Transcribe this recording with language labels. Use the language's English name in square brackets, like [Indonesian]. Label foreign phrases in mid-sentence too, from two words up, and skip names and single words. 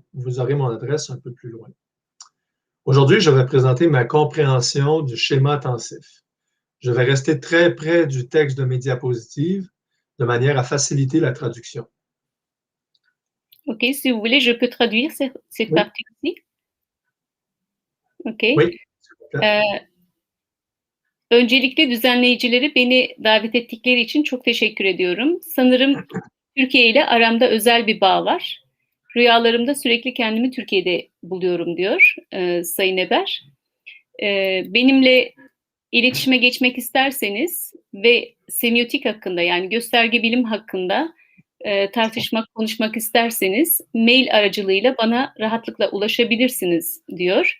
[French] Vous aurez mon adresse un peu plus loin. Aujourd'hui, je vais présenter ma compréhension du schéma tensif. Je vais rester très près du texte de mes diapositives de manière à faciliter la traduction. Ok, si vous voulez, je peux traduire cette partie aussi. Ok. Oui. [Turkish] Öncelikle düzenleyicileri beni davet ettikleri için çok teşekkür ediyorum. Sanırım Türkiye ile aramda özel bir bağ var. Rüyalarımda sürekli kendimi Türkiye'de buluyorum diyor Sayın Eber. Benimle iletişime geçmek isterseniz ve semiotik hakkında yani gösterge bilim hakkında tartışmak, konuşmak isterseniz mail aracılığıyla bana rahatlıkla ulaşabilirsiniz diyor.